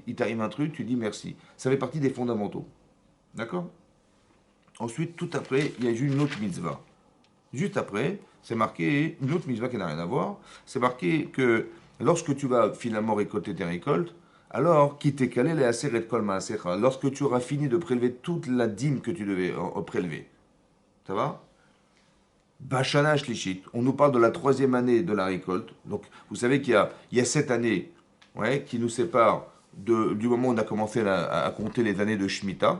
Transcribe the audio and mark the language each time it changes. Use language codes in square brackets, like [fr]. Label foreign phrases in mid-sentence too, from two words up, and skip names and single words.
[fr] Il t'arrive un truc, tu dis merci. Ça fait partie des fondamentaux. D'accord? Ensuite, tout après, il y a une autre mitzvah. Juste après, c'est marqué une autre mitzvah qui n'a rien à voir. C'est marqué que lorsque tu vas finalement récolter tes récoltes, alors, qui t'est calé les [he] עשרת כל מעשך, [fr] lorsque tu auras fini de prélever toute la dîme que tu devais prélever. Ça va? [he] בשנה השלישית, [fr] on nous parle de la troisième année de la récolte. Donc, vous savez qu'il y a 7 années, ouais, qui nous séparent du moment où on a commencé à compter les années de Shemitah.